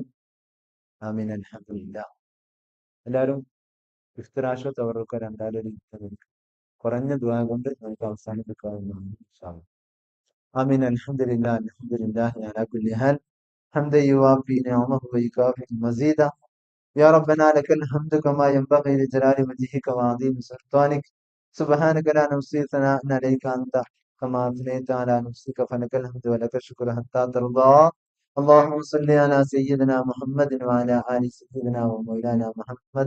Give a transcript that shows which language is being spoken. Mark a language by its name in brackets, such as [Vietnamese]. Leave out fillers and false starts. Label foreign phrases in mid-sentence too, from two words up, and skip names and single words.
[Arabic] آمين. الحمد لله. [Malayalam] എല്ലാവരും ഇഫ്തിറാഷത്ത് അവർക്ക് രണ്ടാലൊരു കുറഞ്ഞ ദുആ കൊണ്ട് നമുക്ക് അവസാനിപ്പിക്കാവുന്നതാണ് [Arabic] إن شاء الله. آمين. الحمد لله على كل حال. حمدا يوافي نعمه ويكافئ مزيده. يا ربنا لك الحمد كما ينبغي لجلال وجهك وعظيم سلطانك. سبحانك لا نحصي ثناء عليك أنت كما أثنيت على نفسك فلك الحمد ولك الشكر حتى ترضى. اللهم صل على سيدنا محمد وعلى آل سيدنا ومولانا محمد.